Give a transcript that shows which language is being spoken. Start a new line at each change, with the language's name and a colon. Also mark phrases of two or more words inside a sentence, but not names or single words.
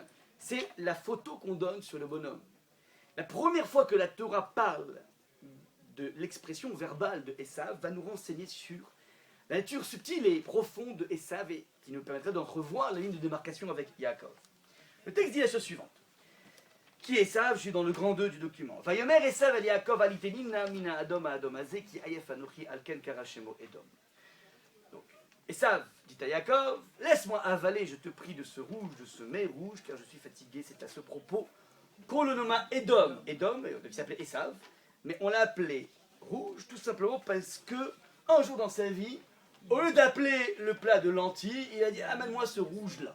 French: C'est la photo qu'on donne sur le bonhomme. La première fois que la Torah parle de l'expression verbale de Esav, va nous renseigner sur la nature subtile et profonde de Esav et qui nous permettrait d'entrevoir la ligne de démarcation avec Yaakov. Le texte dit la chose suivante. Qui est Esav? Je suis dans le grand 2 du document.
Hebrew: ויאמר עשו אל יעקב הלעיטני נא מן האדם האדם הזה כי עיף אנכי על כן קרא שמו אדום.
French: Donc, Esav dit à Yaakov, laisse-moi avaler, je te prie, de ce rouge, de ce mets rouge, car je suis fatigué. C'est à ce propos qu'on le nomma Edom. Edom, qui s'appelait Esav, mais on l'a appelé rouge tout simplement parce que un jour dans sa vie, au lieu d'appeler le plat de lentilles, il a dit amène-moi ce rouge-là.